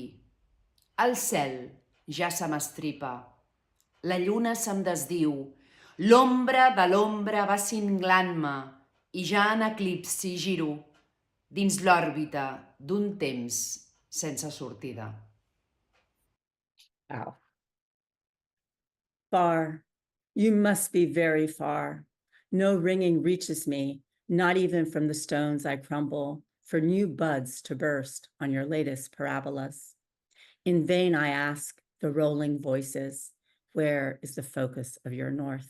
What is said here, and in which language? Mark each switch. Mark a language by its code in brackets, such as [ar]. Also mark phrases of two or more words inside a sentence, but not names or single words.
[ca] El cel ja se m'estripa, la lluna se'm desdiu, l'ombra de l'ombra va cinglant-me i ja en eclipsi giro dins l'òrbita d'un temps sense sortida. [en] Wow. Far. You must be very far. No ringing reaches me, not even from the stones I crumble, for new buds to burst on your latest parabolas. In vain I ask the rolling voices, where is the focus of your north?